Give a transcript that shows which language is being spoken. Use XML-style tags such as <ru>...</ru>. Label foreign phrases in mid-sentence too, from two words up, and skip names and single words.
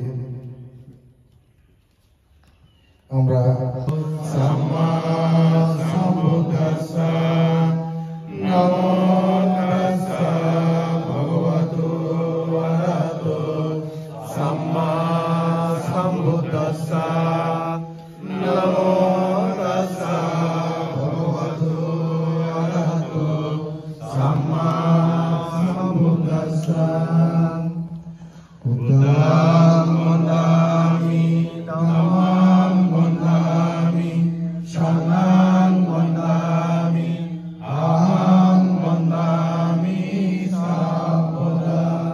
<pi>আমরা সাম্মা সম্বুদ্ধাস্সা নমো তাস্সা ভগবতো আরহাতো সাম্মা সম্বুদ্ধাস্সা নমো তাস্সা ভগবতো আরহাতো সাম্মা Buddham Vandami, Dhammam Vandami, Sangham Vandami, Aham Vandami Sarvada.</pi>